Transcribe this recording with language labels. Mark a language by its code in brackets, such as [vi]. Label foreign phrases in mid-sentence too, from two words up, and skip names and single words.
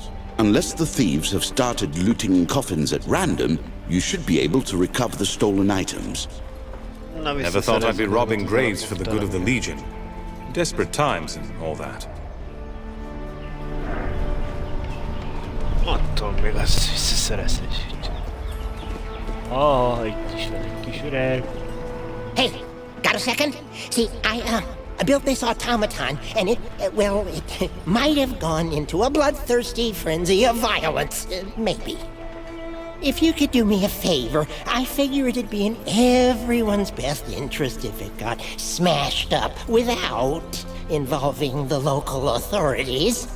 [en] Unless the thieves have started looting coffins at random, you should be able to recover the stolen items. Never thought I'd be robbing graves for the good of the Legion. Desperate times and all that. [hu] Ott még azt visszaszerezhetjük. Itt is van egy kis öreg. [en] Hey, got a second? See, I built this automaton, and it might have gone into a bloodthirsty frenzy of violence, maybe. If you could do me a favor, I figure it'd be in everyone's best interest if it got smashed up without involving the local authorities.